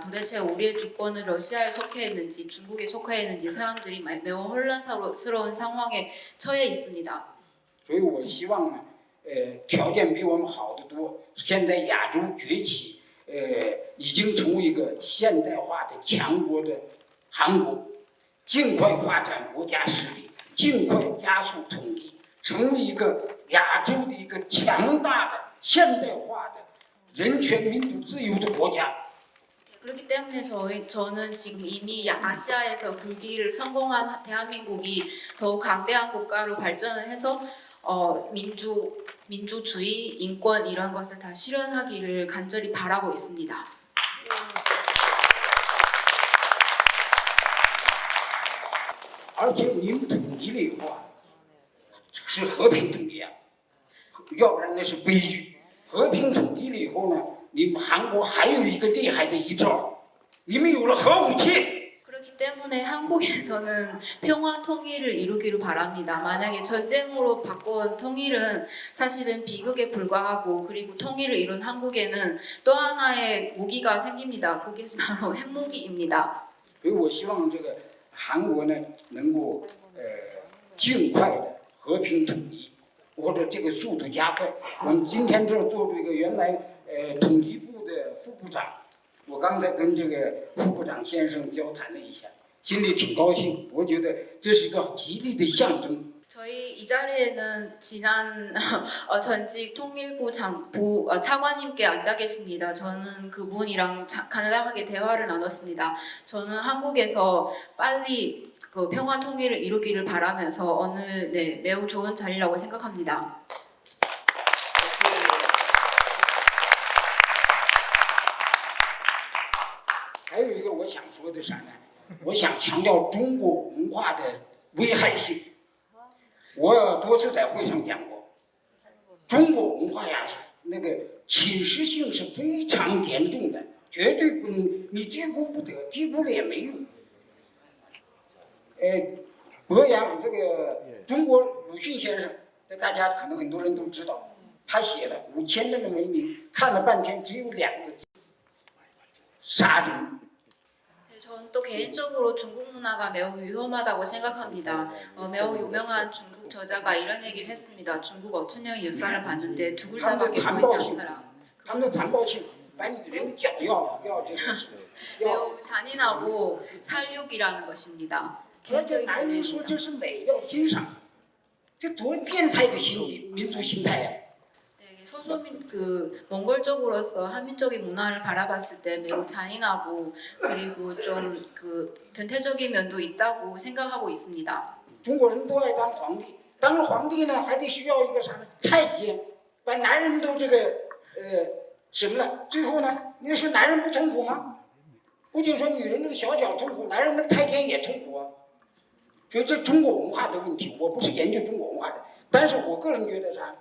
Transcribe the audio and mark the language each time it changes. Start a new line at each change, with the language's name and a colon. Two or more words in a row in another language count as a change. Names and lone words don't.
Korean: 도대체 우리의 주권은 러시아에 속해 있는지 중국에 속해 있는지 사람들이 매우 혼란스러운 상황에 처해 있습니다.
Chinese: 所以我希望呢，条件比我们好得多，现在亚洲崛起，已经成为一个现代化的强国的韩国，尽快发展国家实力，尽快加速统一，成为一个亚洲的一个强大的现代化的人权、民主、自由的国家。
Korean: 그렇기 때문에 저는 지금 이미 아시아에서 불기를 성공한 대한민국이 더욱 강대한 국가로 발전을 해서 민주주의, 인권 이런 것을 다 실현하기를 간절히 바라고 있습니다.
Chinese: 而且你们统一了以后啊，是和平统一啊，要不然那是悲剧。和平统一了以后呢，你们韩国还有一个厉害的一招，你们有了核武器。
Korean: 그렇기 때문에 한국에서는 평화 통일을 이루기를 바랍니다. 만약에 전쟁으로 바꾼 통일은 사실은 비극에 불과하고 그리고 통일을 이룬 한국에는 또 하나의 무기가 생깁니다. 그게 바로 핵무기입니다.
Chinese: 所以我希望这个韩国呢能够尽快的和平统一，或者这个速度加快。我们今天这做这个原来统一部的副部长。我刚才跟这个副部长先生交谈了一下，心里挺高兴。我觉得这是一个吉利的象征。
Korean: 저희 이 자리에는 지난 전직 통일부 차관님께 앉아 계십니다. 저는 그분이랑 간단하게 대화를 나눴습니다. 저는 한국에서 빨리 그 평화 통일을 이루기를 바라면서 오늘 매우 좋은 자리라고 생각합니다.
Chinese: 还有一个我想说的啥呢？我想强调中国文化的危害性。我多次在会上讲过，中国文化呀，那个侵蚀性是非常严重的，绝对不能你低估不得，低估了也没用。博洋这个中国鲁迅先生，大家可能很多人都知道， 他写的5000年的文明，看了半天只有2个字：杀人。
Korean: 네, 저는 또 개인적으로 중국 문화가 매우 위험하다고 생각합니다. 매우 유명한 중국 저자가 이런 얘기를 했습니다. 중국 5000년의 역사를 봤는데 두 글자밖에 보이지 않더라.
Chinese: 他们的残暴性把女人的脚要这个要。
Korean: 매우 잔인하고 살육이라는 것입니다.
Chinese: 而且男人说这是美，要欣赏，这多变态的民族心态呀！
Korean: 네, 소소민 그 몽골적으로서 한민족의 문화를 바라봤을 때 매우 잔인하고 그리고 좀 그 변태적인 면도 있다고 생각하고 있습니다.
Chinese: 中国人都爱当皇帝，当了皇帝呢，还得需要一个啥呢？太监，把男人都这个什么了？最后呢，你说男人不痛苦吗？不仅说女人这个小脚痛苦，男人那个太监也痛苦啊。所以这中国文化的问题，我不是研究中国文化的，但是我个人觉得啥？